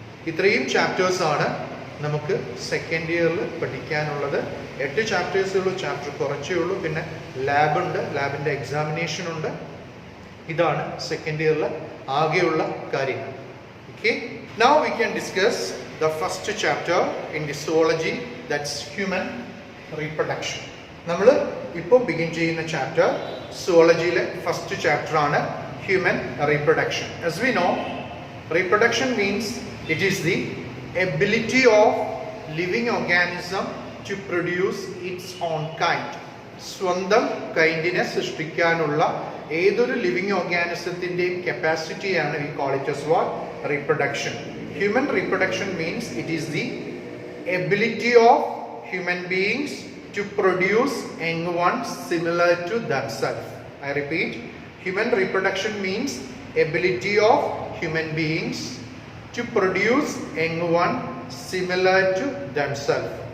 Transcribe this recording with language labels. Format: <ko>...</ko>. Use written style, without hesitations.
<ml>ഇത്രയും ചാപ്റ്റേഴ്സാണ് നമുക്ക് സെക്കൻഡ് ഇയറിൽ പഠിക്കാനുള്ളത്. 8 ചാപ്റ്റേഴ്സേ ഉള്ളൂ, ചാപ്റ്റർ കുറച്ചേ ഉള്ളൂ. പിന്നെ ലാബുണ്ട്, ലാബിൻ്റെ എക്സാമിനേഷൻ ഉണ്ട്. ഇതാണ് സെക്കൻഡ് ഇയറിൽ ആകെയുള്ള കാര്യങ്ങൾ.</ml> <en>Okay, now we can discuss the first chapter in the zoology, that's human reproduction.</en> <ml>നമ്മൾ ഇപ്പോൾ ബിഗിൻ ചെയ്യുന്ന ചാപ്റ്റർ സുവോളജിയിലെ ഫസ്റ്റ് ചാപ്റ്റർ ആണ് human reproduction.</ml> <en>As we know, reproduction means it is the ability of living organism to produce its own kind.</en> <ml>സ്വന്തം കൈൻഡിനെ സൃഷ്ടിക്കാനുള്ള ഏതൊരു living ഓർഗാനിസത്തിൻ്റെയും കപ്പാസിറ്റിയാണ്</ml> <en>we call it as what? Reproduction. Human reproduction means it is the ability of human beings to produce young ones similar to themselves. I repeat, human reproduction means ability of human beings to produce young one similar to themselves.</en>